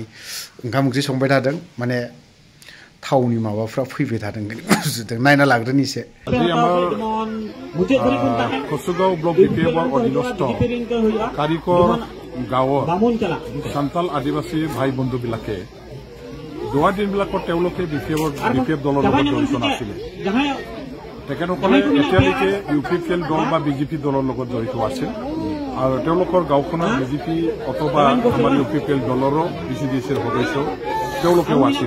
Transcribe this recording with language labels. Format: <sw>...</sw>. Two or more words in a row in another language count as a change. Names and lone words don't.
<brx>ओंखाम ओंख्रि संबाय थादों माने थावनि माबाफ्रा फैबाय थादों बुजिदों नायना लाग्रोनि एसे।</brx> <as>কছুগাঁও ব্লক বিপিএফৰ অধীনস্থ কাৰিকৰ গাঁৱৰ সাঁওতাল আদিবাসী ভাই বন্ধু বিলাকে যোৱা দিনবিলাকত তেওঁলোকে बीपीएफ দলৰ লগত জড়িত নাছিলে। তেখেতসকলে এতিয়ালৈকে यूपीपीएल দল বা বিজেপি দলৰ লগত জড়িত আছিল আৰু তেওঁলোকৰ গাঁওখনৰ বিজেপি অথবা আমাৰ यूपीपीएल দলৰো বিচিডিচিৰ সদস্য তেওঁলোকেও আছিল।</as>